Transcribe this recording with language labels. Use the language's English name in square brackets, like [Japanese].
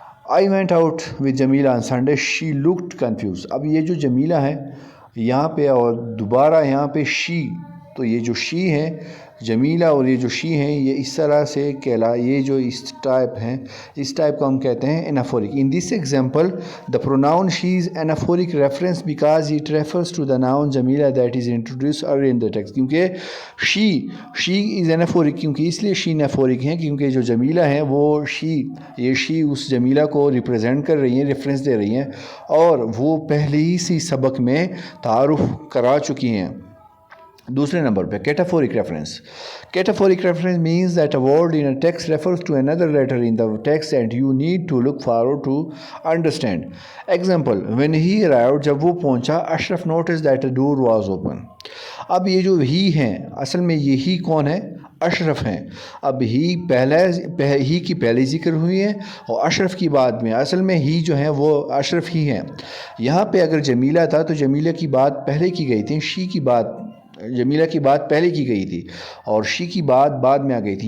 [English] I went out with Jamila on Sunday she looked confused. [Urdu] اب یہ جو جمیلہ ہے یہاں پہ، اور دوبارہ یہاں پہ شی، تو یہ جو شی ہے جمیلہ اور یہ جو شی ہیں یہ اس طرح سے یہ جو اس ٹائپ ہیں، اس ٹائپ کو ہم کہتے ہیں اینافورک. [English] In this example the pronoun she is anaphoric reference because it refers to the noun Jamila that is introduce early in the text. [Urdu] کیونکہ شی از اینافورک، کیونکہ اس لیے شی اینافورک ہیں کیونکہ جو جمیلہ ہیں وہ یہ شی اس جمیلہ کو ریپرزینٹ کر رہی ہیں، ریفرنس دے رہی ہیں، اور وہ پہلے ہی سی سبق میں تعارف کرا چکی ہیں. دوسرے نمبر پہ کیٹافورک reference. کیٹافورک reference means [English] That a word in a text refers to another letter in the text and you need to look forward to understand. Example, when he arrived, [Urdu] جب وہ پہنچا، [English] Ashraf noticed that the door was open. [Urdu] اب یہ جو ہی ہیں اصل میں یہ ہی کون ہے؟ اشرف ہیں. اب ہی کی پہلے ذکر ہوئی ہے اور اشرف کی بعد میں. اصل میں ہی جو ہیں وہ اشرف ہی ہیں. یہاں پہ اگر جمیلہ تھا تو جمیلہ کی بات پہلے کی گئی تھی، جمیلہ کی بات پہلے کی گئی تھی اور شی کی بات بعد میں آ گئی تھی.